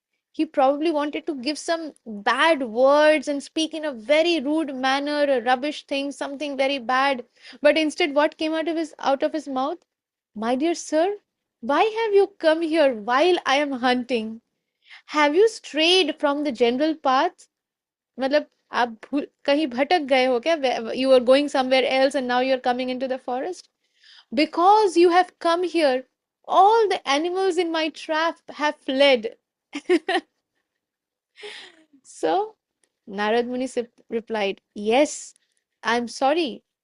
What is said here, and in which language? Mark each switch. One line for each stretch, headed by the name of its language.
English: He probably wanted to give some bad words and speak in a very rude manner, a rubbish thing, something very bad. But instead, what came out of his mouth? "My dear sir, why have you come here while I am hunting? Have you strayed from the general path?
Hindi: मतलब आप कहीं भटक गए हो क्या?
English: You were going somewhere else and now you're coming into the forest? Because you have come here, all the animals in my trap have fled." So Narad Muni replied, "Yes, I'm sorry."